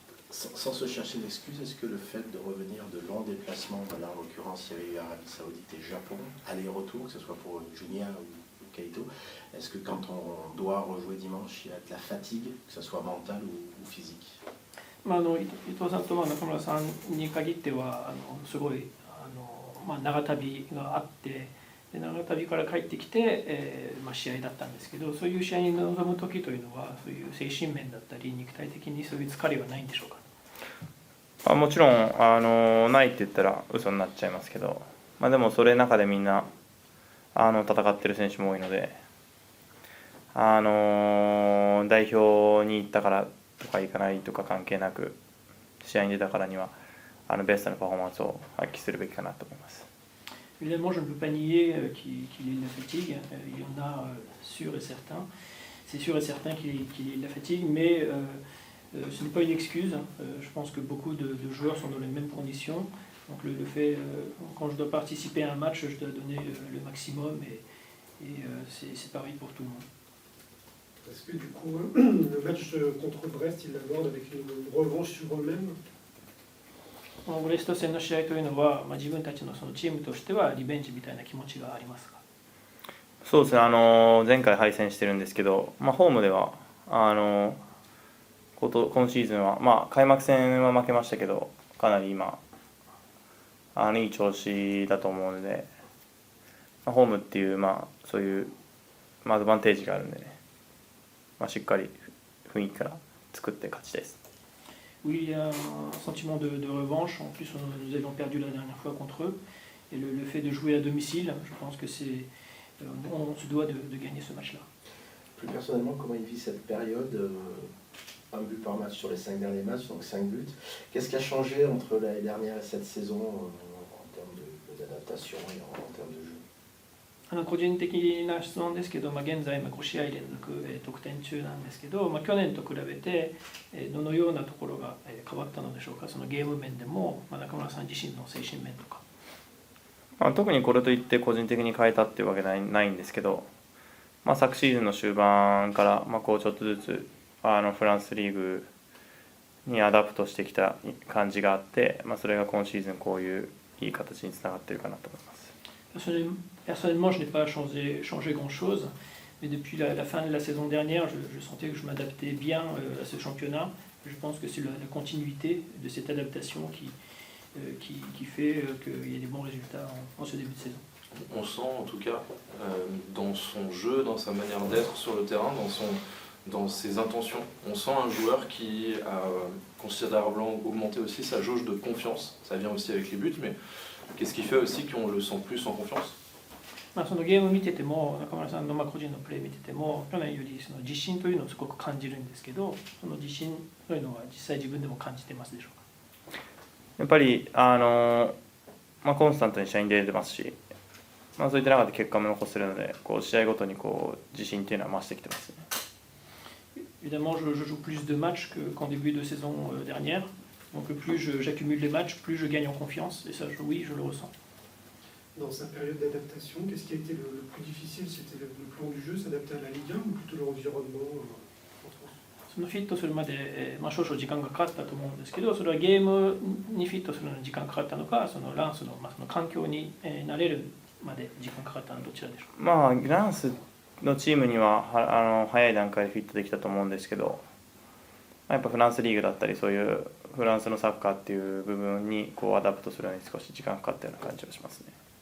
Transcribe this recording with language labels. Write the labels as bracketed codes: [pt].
[fr] Sans se chercher d'excuses, est-ce que le fait de revenir de longs déplacements, là en l'occurrence il y avait eu Arabie Saoudite et Japon, aller-retour, que ce soit pour Junia ou Keito, est-ce que quand on doit rejouer dimanche, il y a de la fatigue, que ce soit mentale ou physique? [ja] 伊藤さんと中村さんに限ってはすごい長旅があってで長旅から帰ってきて、試合だったんですけど、そういう試合に臨む時というのはそういう精神面だったり肉体的にそういう疲れはないんでしょうか。もちろんないって言ったら嘘になっちゃいますけど、でもそれの中でみんな戦ってる選手も多いので、代表に行ったからとか行かないとか関係なく試合に出たからにはベストなパフォーマンスを発揮するべきかなと思います。 [fr] Évidemment, je ne peux pas nier qu'il y ait de la fatigue. Il y en a sûr et certain. C'est sûr et certain qu'il y ait de la fatigue, mais ce n'est pas une excuse. Je pense que beaucoup de joueurs sont dans les mêmes conditions. Donc le fait, quand je dois participer à un match, je dois donner le maximum et c'est pareil pour tout le monde. Est-ce que du coup, le match contre Brest, il l'aborde avec une revanche sur eux-mêmes? [ja] ブレスト戦の試合というのは、自分たちのそのチームとしてはリベンジみたいな気持ちがありますか？そうですね、前回敗戦してるんですけど、ホームでは今シーズンは、開幕戦は負けましたけどかなり今いい調子だと思うので、ホームっていうそういうアドバンテージがあるんでね、しっかり雰囲気から作って勝ちたいです。 [fr] Oui, il y a un sentiment de revanche. En plus, nous avions perdu la dernière fois contre eux. Et le fait de jouer à domicile, je pense que on se doit de gagner ce match-là. Plus personnellement, comment il vit cette période? Un but par match sur les 5 derniers matchs, donc 5 buts. Qu'est-ce qui a changé entre l'année dernière et cette saison en termes d'adaptation et en termes de jeu? [ja] 個人的な質問ですけど、現在5試合連続得点中なんですけど、去年と比べてどのようなところが変わったのでしょうか。そのゲーム面でも中村さん自身の精神面とか。特にこれといって個人的に変えたっていうわけないんですけど、昨シーズンの終盤からちょっとずつフランスリーグにアダプトしてきた感じがあって、それが今シーズンこういういい形につながっているかなと思います。 [fr] Personnellement, je n'ai pas changé grand-chose, mais depuis la fin de la saison dernière, je sentais que je m'adaptais bien à ce championnat. Je pense que c'est la continuité de cette adaptation qui fait qu'il y a des bons résultats en ce début de saison. On sent en tout cas dans son jeu, dans sa manière d'être sur le terrain, dans ses intentions, on sent un joueur qui a considérablement augmenté aussi sa jauge de confiance. Ça vient aussi avec les buts, mais qu'est-ce qui fait aussi qu'on le sent plus en confiance? [ja] そのゲーム見てても、中村さんの個人のプレー見てても、去年よりその自信というのをすごく感じるんですけど、その自信というのは実際自分でも感じてますでしょうか？やっぱりコンスタントに試合に出れてますし、そういった中で結果も残せるので、試合ごとに自信っていうのは増してきてますね。 [fr] Évidemment, je joue plus de matchs qu'en début de saison dernière. Donc plus j'accumule les matchs, plus je gagne en confiance. Et ça, oui, je le ressens. Dans sa période d'adaptation, qu'est-ce qui a été le plus difficile? C'était le plan du jeu, s'adapter à la Ligue 1 ou plutôt l'environnement en France? [ja] そのフィットするまで、少々時間がかかったと思うんですけど、それはゲームにフィットするのに時間かかったのか、そのランスの、その環境に慣れるまで時間かかったのはどちらでしょうか？ランスのチームには早い段階でフィットできたと思うんですけど、やっぱフランスリーグだったりそういうフランスのサッカーっていう部分にアダプトするのに少し時間かかったような感じがしますね。